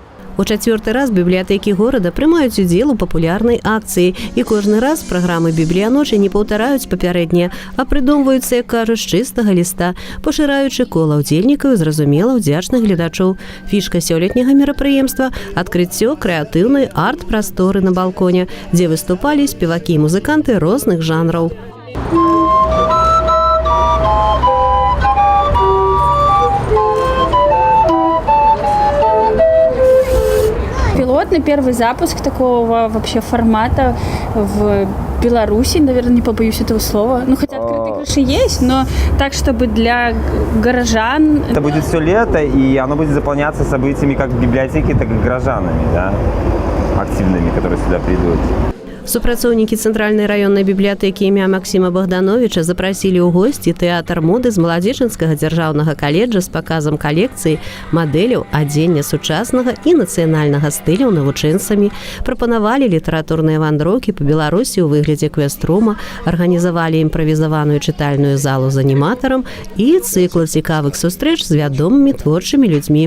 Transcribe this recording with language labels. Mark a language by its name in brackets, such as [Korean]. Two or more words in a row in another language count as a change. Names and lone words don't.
[Belarusian] У чацвёрты раз бібліятэкі горада прымаюць удзел у папулярнай акцыі, і кожны раз праграмы бібліяночы не паўтараюць папярэднія, а прыдумваюцца, як кажуць, з чыстага ліста, пашыраючы кола ўдзельнікаў, зразумела, удзячных гледачоў. Фішка сёлетняга мерапрыемства – адкрыццё крэатыўнай арт-прасторы на балконе, дзе выступалі спевакі і музыканты розных жанраў. [Russian] Пилотный первый запуск такого вообще формата в Беларуси, наверное, не побоюсь этого слова. Ну, хотя открытые крыши есть, но так, чтобы для горожан... Это будет все лето, и оно будет заполняться событиями как библиотеки, так и горожанами, да, активными, которые сюда придут. [Belarusian] Супрацоўнікі цэнтральнай раённай бібліятэкі імя Максіма Богдановича запрасілі ў госці тэатр моды з Маладзечанскага дзяржаўнага каледжа з паказам калекцыі мадэляў адзення сучаснага і нацыянальнага стыляў навучэнцамі, прапанавалі літаратурныя вандроўкі па Беларусі ў выглядзе квест-рума, арганізавалі імправізаваную чытальную залу з аніматарам і цыкл цікавых сустрэч з вядомымі творчымі людзьмі.